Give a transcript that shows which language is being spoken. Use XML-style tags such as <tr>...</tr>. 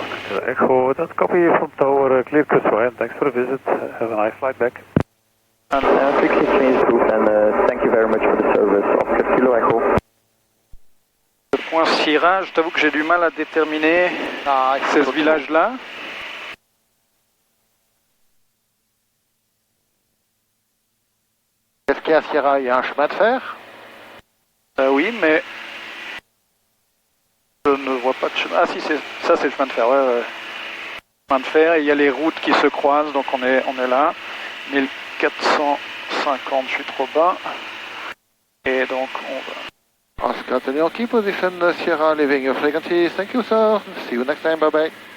<en>Kilo Echo, that copy from tower, clear Chris Wire, and thanks for the visit. Have a nice flight back. And 60 change approved, and thank you very much for the service. Oscar Kilo Echo.</en> <fr>Le point Sierra, je t'avoue que j'ai du mal à déterminer c'est ce village-là. Est-ce qu'à Sierra, il y a un chemin de fer? Oui, mais je ne vois pas de chemin. Ah si, ça c'est le chemin de fer, ouais. Chemin de fer, et il y a les routes qui se croisent, donc on est là. 1400 50, je suis trop bas. Et donc on va...</fr> <en>Oscar Yankee, position Sierra, leaving your frequency. Thank you, sir. See you next time. Bye bye.</en>